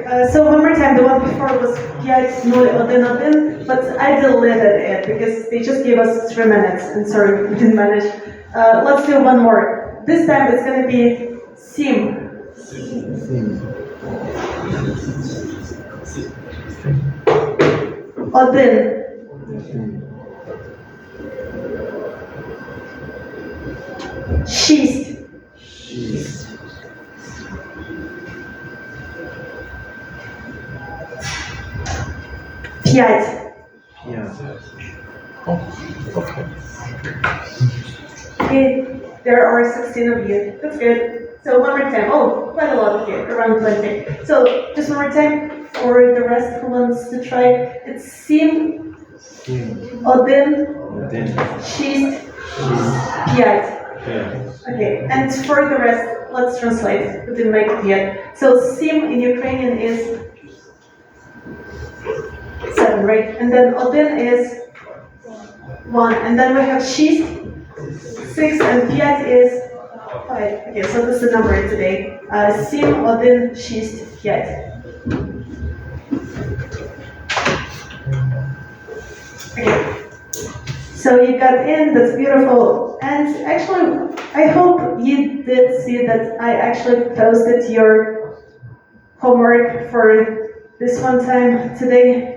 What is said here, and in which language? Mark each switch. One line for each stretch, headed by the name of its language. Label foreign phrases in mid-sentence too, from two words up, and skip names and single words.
English: So one more time, the one before was
Ukrainian: П'ять нуль один,
English: but I deleted it because they just gave us 3 minutes, and sorry, we didn't manage. Let's do one more. This time it's going to be sim.
Ukrainian: Odin. Шість. П'ять.
English: Okay, there are 16 of you. That's good. So one more time. Oh, quite a lot of you, around 20. So just one more time for the rest who wants to try. It's sim,
Ukrainian: один, шість, п'ять.
English: Okay, and for the rest, let's translate. We didn't make it yet. So sim in Ukrainian is 7, right? And then один is 1. And then we have шість, 6, and п'ять is 5. Okay, so this is the number today.
Ukrainian: Sim, один, шість, п'ять.
English: Okay. So you got in, that's beautiful. And actually, I hope you did see that I actually posted your homework for this one time today.